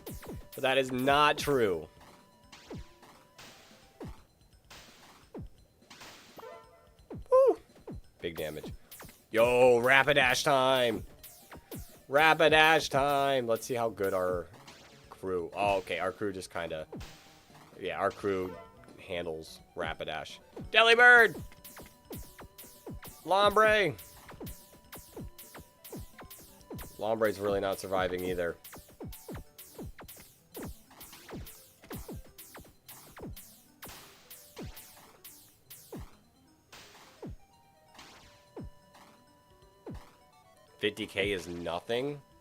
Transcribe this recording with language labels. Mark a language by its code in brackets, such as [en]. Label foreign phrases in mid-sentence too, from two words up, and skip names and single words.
[en] But that is not true. Woo! Big damage. Yo, Rapidash time. Rapidash time. Let's see how good our crew. Oh, okay. Our crew just kind of. Yeah, our crew handles Rapidash. Delibird! Lombre! Lombre's really not surviving either. $50K is nothing?